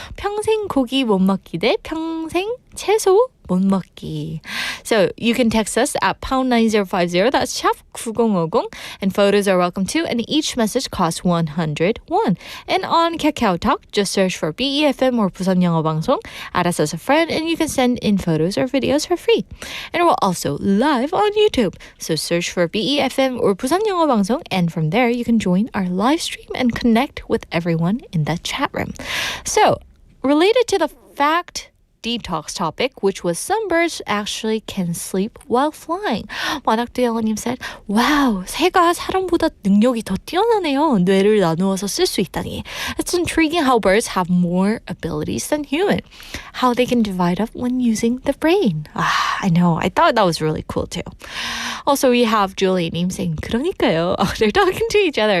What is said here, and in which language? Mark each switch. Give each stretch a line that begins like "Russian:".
Korean: 평생 고기 못 먹기 대 평생 채소 못 먹기.
English: So you can text us at pound 9050. That's 샵 9050. And photos are welcome too. And each message costs 101. And on KakaoTalk, just search for BEFM or 부산영어방송. Add us as a friend and you can send in photos or videos for free. And we're also live on YouTube. So search for BEFM or 부산영어방송. And from there, you can join our live stream and connect with everyone in the chat room. So related to the fact detox topic, which was some birds actually can sleep while flying.
Korean: 만학대영어님
English: said, wow,
Korean: 새가 사람보다 능력이 더 뛰어나네요. 뇌를 나누어서 쓸 수 있다니.
English: It's intriguing how birds have more abilities than human. How they can divide up when using the brain. I know. I thought that was really cool too. Also, we have Julie님 saying,
Korean: 그러니까요.
English: They're talking to each other.